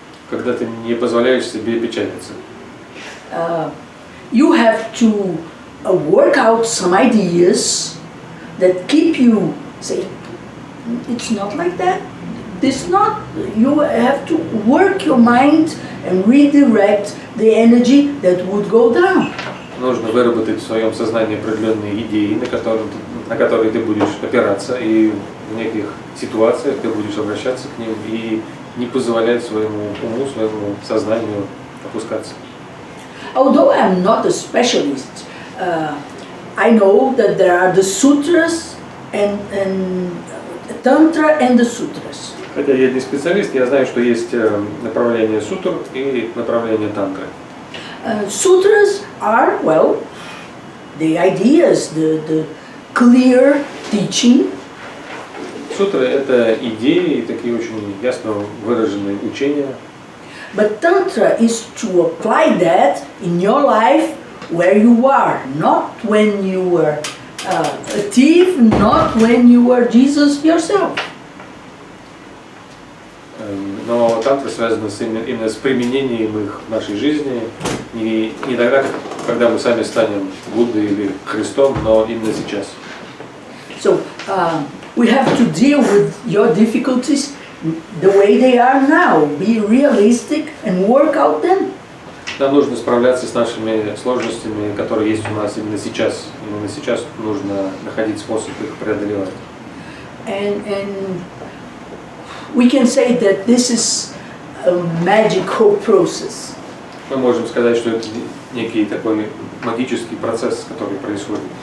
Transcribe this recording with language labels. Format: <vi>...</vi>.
<ru>Когда ты не позволяешь себе печалиться.</ru> <en>you have to work out some ideas that keep you saying, it's not like that. It's not. You have to work your mind and redirect the energy that would go down.</en> <ru>Нужно выработать в своем сознании определенные идеи, на которые ты будешь опираться, и в неких ситуациях ты будешь обращаться к ним и не позволять своему уму, своему сознанию опускаться.</ru> <en>Although I'm not a specialist, I know that there are the sutras and Tantra and the sutras.</en> <ru>Хотя я не специалист, я знаю, что есть направление сутр и направление тантры.</ru> <en>Sutras are, well, the ideas, the clear teaching.</en> <ru>Сутры — это идеи, такие очень ясно выраженные учения.</ru> <en>But Tantra is to apply that in your life where you are, not when you were a thief, not when you were Jesus yourself.</en> <ru>Но тантра связана именно с применением их в нашей жизни, не тогда, когда мы сами станем Буддой или Христом, но именно сейчас.</ru> <en>So we have to deal with your difficulties the way they are now. Be realistic and work out them.</en> <ru>Нам нужно справляться с нашими сложностями, которые есть у нас именно сейчас. Именно сейчас нужно находить способ их преодолевать.</ru> <en>And we can say that this is a magical process.</en> <ru>Мы можем сказать, что это некий такой магический процесс, который происходит.</ru>